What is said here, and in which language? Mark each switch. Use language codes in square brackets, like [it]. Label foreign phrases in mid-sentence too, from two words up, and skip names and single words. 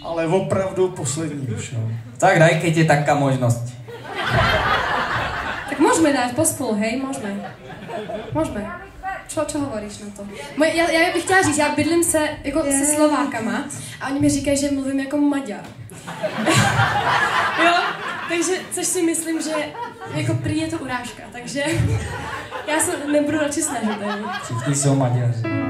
[cs] opravdu poslední už, no. [sk] Tak daj, keď je taká možnosť. Tak môžeme dať pospolu, hej, môžeme. Môžeme. Čo hovoríš na to? [cs] Já bych chtěla říct, já bydlím se Slovákama a oni mi říkají, že mluvím jako Maďar. Jo, takže, což si myslím, že jako prý je to urážka, takže já se nebudu radši snažit. Všichni jsou Maďaři.